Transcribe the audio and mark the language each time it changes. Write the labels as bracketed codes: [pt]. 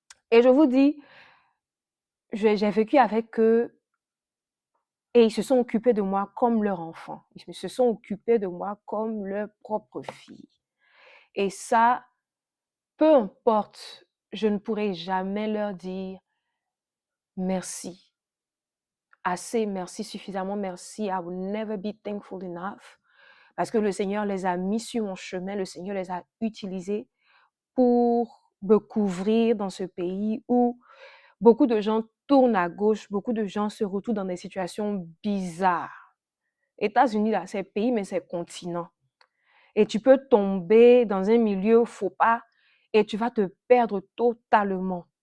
[fr] Et je vous dis, j'ai vécu avec eux et ils se sont occupés de moi comme leur enfant. Ils se sont occupés de moi comme leur propre fille. Et ça, peu importe, je ne pourrai jamais leur dire merci. Assez merci, suffisamment merci. [en] I will never be thankful enough. [fr] Parce que le Seigneur les a mis sur mon chemin, le Seigneur les a utilisés pour me couvrir dans ce pays où beaucoup de gens tournent à gauche, beaucoup de gens se retrouvent dans des situations bizarres. États-Unis, là, c'est pays, mais c'est continent. Et tu peux tomber dans un milieu faux pas et tu vas te perdre totalement.